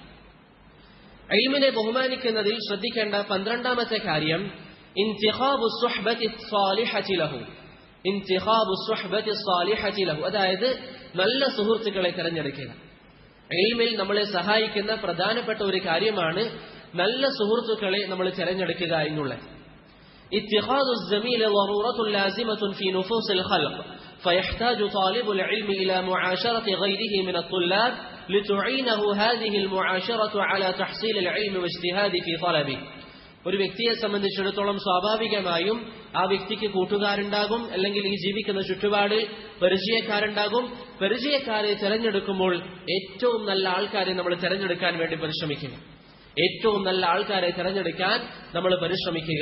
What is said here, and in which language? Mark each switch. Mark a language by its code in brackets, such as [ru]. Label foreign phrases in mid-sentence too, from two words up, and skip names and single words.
[ml] ഇൽമിനെ ബഹുമാനിക്കുന്നതിൽ ശ്രദ്ധിക്കേണ്ട 12ാമത്തെ കാര്യം, [ar] انتخاب صحبة صالحة له. انتخاب صحبة صالحة له, [ml] അതായത് നല്ല സുഹൃത്തുക്കളെ തിരഞ്ഞെടുക്കുക. ഇൽമിൽ നമ്മളെ സഹായിക്കുന്ന പ്രധാനപ്പെട്ട ഒരു കാര്യമാണ് നല്ല സുഹൃത്തുക്കളെ നമ്മൾ തിരഞ്ഞെടുക്കുക എന്നുള്ളത്. [ar] اتخاذ الزميل ضرورة لازمة في نفوس الخلق فيحتاج طالب العلم إلى معاشرة غيره من الطلاب لتعينه هذه المعاشرة على تحصيل العلم واجتهاد في طلبه. [ml] ഒരു വ്യക്തിയെ സംബന്ധിച്ചിടത്തോളം സ്വാഭാവികമായും ആ വ്യക്തിക്ക് കൂട്ടുകാരുണ്ടാകും, അല്ലെങ്കിൽ ഈ ജീവിക്കുന്ന ചുറ്റുപാടിൽ പരിചയക്കാരുണ്ടാകും. പരിചയക്കാരെ തിരഞ്ഞെടുക്കുമ്പോൾ ഏറ്റവും നല്ല ആൾക്കാരെ നമ്മൾ തിരഞ്ഞെടുക്കാൻ വേണ്ടി പരിശ്രമിക്കുക. ഏറ്റവും നല്ല ആൾക്കാരെ തിരഞ്ഞെടുക്കാൻ നമ്മൾ പരിശ്രമിക്കുക.